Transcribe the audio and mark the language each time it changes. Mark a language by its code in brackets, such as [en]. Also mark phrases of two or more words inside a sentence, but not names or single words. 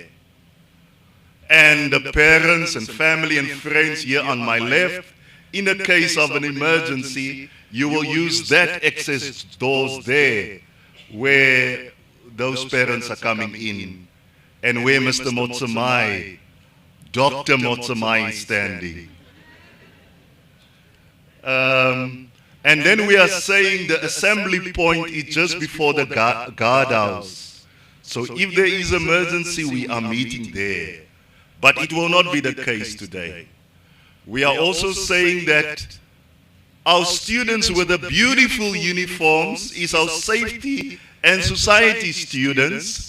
[en] And the parents and family and friends here on my left, in a case of an emergency, you will use that exit doors there, where those parents are coming in, and where Mr. Motsamai, Dr. Motsamai is standing. And then we are saying the assembly point is just before the guardhouse. So if there is emergency, we are meeting there. But it will not be the case today. We are also saying that our students with the beautiful uniforms is our safety and society students.